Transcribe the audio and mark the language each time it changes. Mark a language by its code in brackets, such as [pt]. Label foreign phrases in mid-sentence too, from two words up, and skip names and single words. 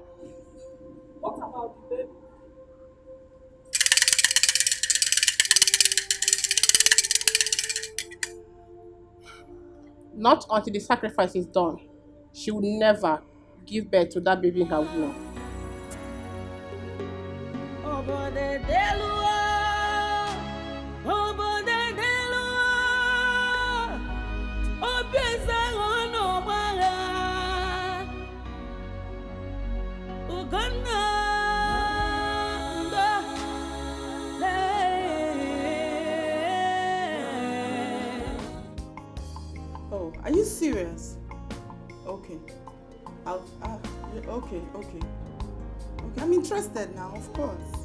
[en] What about the baby? Not until the sacrifice is done, she will never give birth to that baby in her womb. Obode delua, obode delua, obieza ono mara, uganda. Oh, are you serious? Okay. Okay. Okay, I'm interested now, of course.